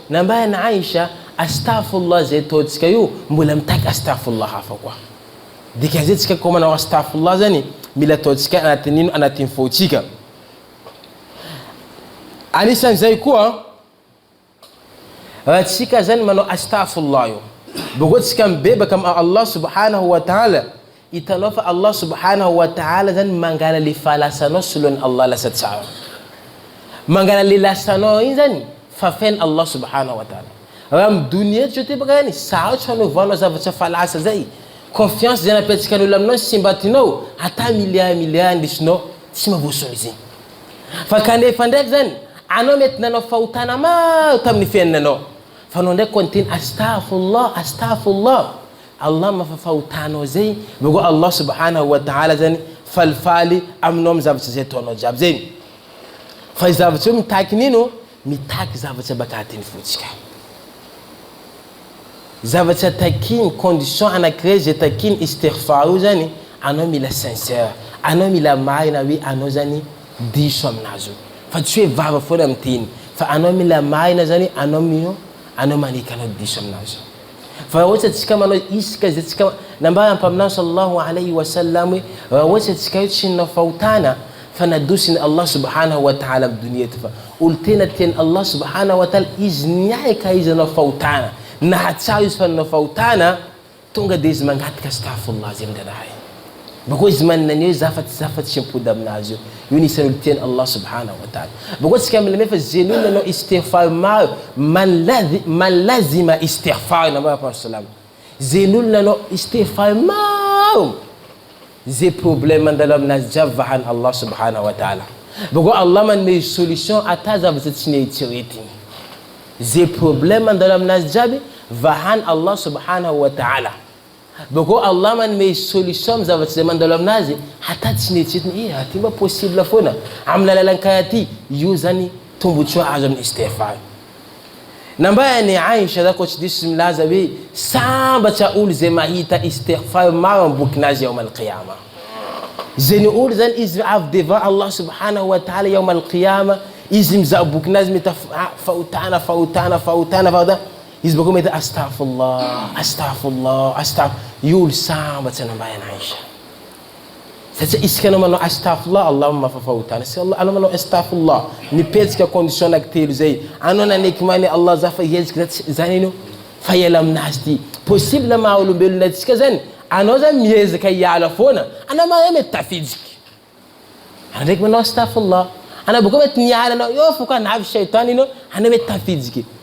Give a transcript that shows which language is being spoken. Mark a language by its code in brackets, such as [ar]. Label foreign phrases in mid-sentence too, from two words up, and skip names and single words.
[mg] Nambany Aisha, astaghfirullah zay ataontsika io, mbola mitaky astaghfirullah hafa koa. Dikan'izay tsika koa manao astaghfirullah zany, mila ataontsika anatin'ino? Anatin'ny fotsika. Anisan'izay koa, raha tsika zany manao astaghfirullah io, boko tsika mibebaka amy [ar] الله سبحانه وتعالى, [mg] hitanao fa [ar] الله سبحانه وتعالى [mg] zany mangala le fahalasanao sy lohan'ny Allah lasa tsara. Mangala le lasanao iny zany, fa feny [ar] الله سبحانه وتعالى. [mg] Raha amy dunia eto zao ty baka zany, sarotsy fanaovanao zavatra fa lasa zay. Confiance zay napetraka n'olo aminao sy simbatinao, ata milliard milliard ndisinao, tsy mahavoasolo izy. Fa kanefa ndraiky zany, anao mety nanao fahotana maro tamin'ny fiainanao. Fa anao ndraiky koa niteny [ar] أستغفر الله، أستغفر الله. [mg] Allah mafafahotanao zay, bakeo [ar] الله سبحانه وتعالى [mg] zany falifaly aminao amin'ny zavatra zay ataonao jiaby zay. Fa i zavatra io mitaky nino? Mitaky zavatra baka atiny fotsika. Zavatra takiny, condition anankiray zay takiny istighfar io zany, anao mila sincère, anao mila marina hoe anao zany diso aminazy io. Fa tsy hoe vava foana miteny, fa anao mila marina zany, anao mino, anao maneky anao diso aminazy io. Fa raha ohatra atsika manao isika zay atsika, nambara ampaminao [ar] صلى الله عليه وسلم [mg] hoe, raha ohatra atsika io tsy ninao fahotana, fa nadosiny [ar] الله سبحانه وتعالى [mg] amin'ny dunia eto fa. Olo tena tian'ny [ar] الله سبحانه وتعالى, [mg] izy niaika izy anao fahotana. Nahatsara izy fa nanao fahotana, tonga dia izy mangataka astaghfirullah zay amin'ny raha io. Bakeo izy manana an'io zafatsy, zafatsy sy mipody aminazy io. Io nisan'ny olo tian'ny [ar] الله سبحانه وتعالى. [mg] Bakeo tsika mila fa zay ny olona anao istighfar maro, man lazi-, man lazima istighfar, nambara ampaminao sallam. Zay ny olona anao istighfar maro, zay problème mandalo aminazy jiaby vahan'ny [ar] الله سبحانه وتعالى. [mg] Bakeo Allah manome solution ata zavatra tsy nieritreretiny. Zay problème mandalo aminazy jiaby vahan'ny [ar] الله سبحانه وتعالى. [mg] Bakeo Allah manome solution amin'ny zavatra zay mandalo aminazy, ata tsy nieritreretiny. Eh, aty mba possible foana. Amin'ny lalalan'ny karaha ty, io zany tombotsoa azo amin'ny istighfar. Nambara ny Aisha zany koa tsy diso milaza hoe sambatra olo zay mahita istighfar maro amin'ny bokinazy [ar] يوم القيامة. [mg] Zay ny olo zany izy avy devant [ar] الله سبحانه وتعالى يوم القيامة, [mg] izy mizaha bokinazy mety fa-, fahotana, fahotana, fahotana, fahotana. Izy bakeo mety [ar] أستغفر الله، أستغفر الله, [mg] astagh-, io olo sambatra nambara ny Aisha. Satria isika anao manao astaghfirullah, Allah mafafahotana. Si Allah, anao manao astaghfirullah, nipetraka condition anaky telo zay. Anao naneky many Allah za fa hiezika za tsy, zany ino? Fa hiala aminazy ty. Possible maha olombelona atsika zany, anao zany miezaka hiala foana, anao mahay mety tafijiky. Anao ndraiky manao astaghfirullah. Anao bakeo mety niala anao, eo fo ka navy shaitan ino, anao mety tafijiky.